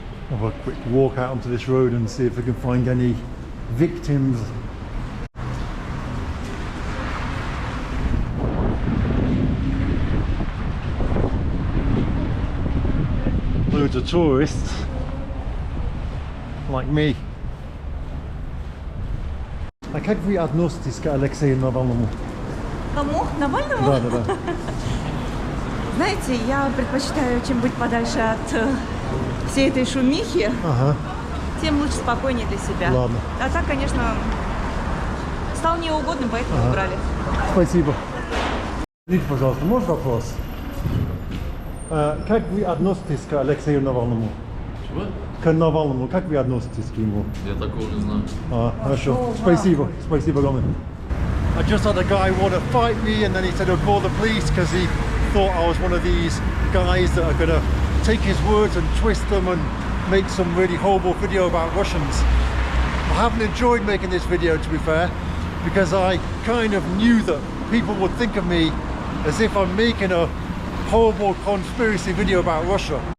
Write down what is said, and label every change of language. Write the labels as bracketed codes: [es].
[en] Have a quick walk out onto this road and see if we can find any victims. Loads of tourists like me. [ru] А как вы относитесь к Алексею Навальному? Кому? Навальному? Да, да, да. Знаете, я предпочитаю, чем быть подальше от всей этой шумихи, Ага, тем лучше, спокойнее для себя. ладно. А так, конечно, стал неугодным, поэтому убрали. Спасибо. Скажите, пожалуйста, можно вопрос? Как вы относитесь к Алексею Навальному? Чего? К Навальному, как вы относитесь к нему? Я такого не знаю. Хорошо. Спасибо. Спасибо огромное. [en] I just had a guy want to fight me, and then he said he'll call the police because he thought I was one of these guys that are going to take his words and twist them and make some really horrible video about Russians. I haven't enjoyed making this video, to be fair, because I kind of knew that people would think of me as if I'm making a horrible conspiracy video about Russia.